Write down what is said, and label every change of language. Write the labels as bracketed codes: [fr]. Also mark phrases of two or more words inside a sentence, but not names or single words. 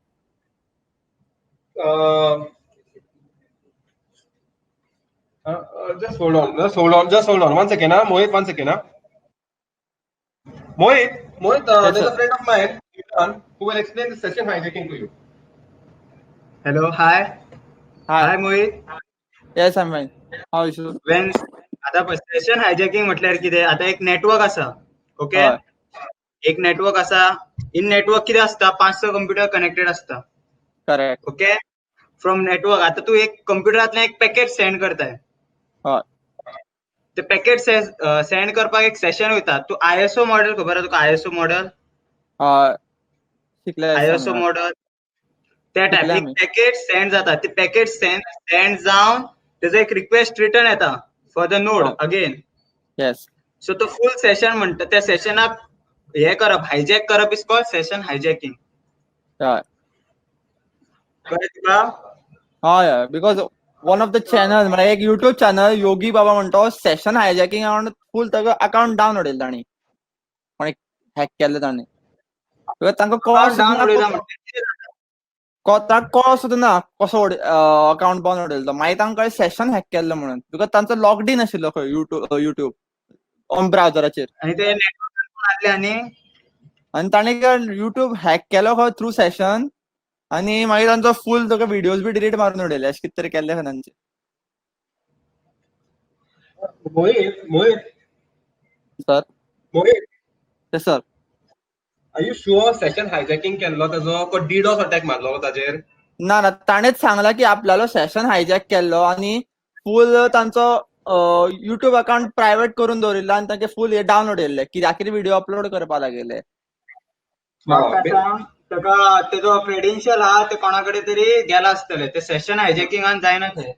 [en] Just hold on. 1 second. Mohit, 1 second. Mohit, Yes, there's sir. a friend of mine who will explain the session hijacking to you. Hello, hi. Hi, Mohit. Yes, I'm fine. How is you? [kok] When आता [en] session hijacking [kok] म्हटल्यार कितें आता एक नेटवर्क आसा ओके हय. एक नेटवर्क आसा इन नेटवर्क कितें आसता 500 [en] computer connected [kok] आसता [en] Correct. [kok] ओके [en] from network [kok] आता तू एक कंप्युटरांतल्यान एक [en] packet send [kok] करताय हय. ते [en] packet send [kok] करपाक एक सेशन वयता तू आयएसओ मॉडेल खबर आहा तुका आयएसओ मॉडेल शिकले आयएसओ मॉडेल त्या टायप शिकले एक आमी. [en] packet send [kok] जाता ते [en] packet send [kok] जावन तेजो एक रिक्वेस्ट रिटर्न येता [en] for the node again Yes. [kok] सो तो [en] full session [kok] म्हणटा त्या सेशनाक हे करप हायजॅक करप [en] is called session hijacking Yeah. [kok] कळ्ळें तुका हय, [en] because one of the channel [kok] म्हणजे एक [en] YouTube channel [kok] योगी बाबा म्हणतो [en] session hijacking [kok] म्हणून फुल ताका अकाउंट डावन उडयलो तांणी. कोणी हॅक केल्लो तांणी. because तांकां कळो सुद्दां ना कसो अकाउंट बंद उडयलो तो. मागीर तांकां सेशन हॅक केल्लो म्हणून. बिकॉज तांचो [en] logged in [kok] आशिल्लो खंय युट्यूब ऑन ब्रावझराचेर. आनी ते नेटवर्कान आसले आनी ताणें युट्यूब हॅक केलो खंय थ्रू सेशन आनी मागीर तांचो फुल तुका व्हिडिओज बी डिलीट मारून उडयले. अशें कितें तरी केल्लें खंय तांचें. Mohit, [en] Sir yes sir. are you sure session hijacking [kok] केल्लो ताजो को [en] DDoS attack [kok] मारलो ताजेर? ना ताणेच सांगला की आपल्यालो सेशन हायजॅक केल्लो आनी फुल तांचो युट्यूब अकाउंट प्रायव्हेट करून दवरिल्लो आनी तांचे फूल हे डावनलोड येयल्ले कित्याक कितें [en] video upload [kok] करपा लागेले. म्हाका सांग ताका तेजो क्रेडेन्शियल आहा ते कोणा कडेन तरी गेला आसतले ते सेशन हायजॅकिंगान जायना थंय.